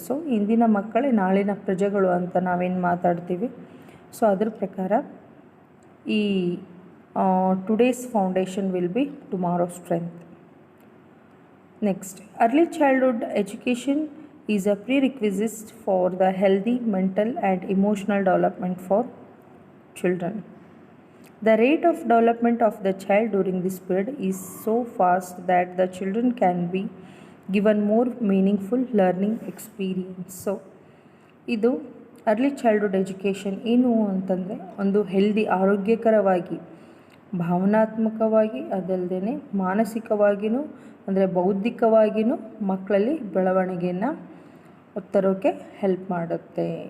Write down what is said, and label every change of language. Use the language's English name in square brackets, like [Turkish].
[Kannada] So ಇಂದಿನ ಮಕ್ಕಳೇ ನಾಳಿನ ಪ್ರಜೆಗಳು ಅಂತ ನಾವೇನು ಮಾತಾಡ್ತೀವಿ. ಸೊ ಅದ್ರ ಪ್ರಕಾರ ಈ [English] today's foundation will be tomorrow's strength. Next, early childhood education is a prerequisite for the healthy mental and emotional development for children. The rate of development of the child during this period is so fast that the children can be given more meaningful learning experience. [Kannada] So ಇದು early childhood education ಏನು ಅಂತಂದರೆ, ಒಂದು healthy ಆರೋಗ್ಯಕರವಾಗಿ ಭಾವನಾತ್ಮಕವಾಗಿ ಅದಲ್ಲದೆ ಮಾನಸಿಕವಾಗಿಯೂ ಅಂದರೆ ಬೌದ್ಧಿಕವಾಗಿಯೂ ಮಕ್ಕಳಲ್ಲಿ ಬೆಳವಣಿಗೆಯನ್ನು ತರೋಕ್ಕೆ ಹೆಲ್ಪ್ ಮಾಡುತ್ತೆ.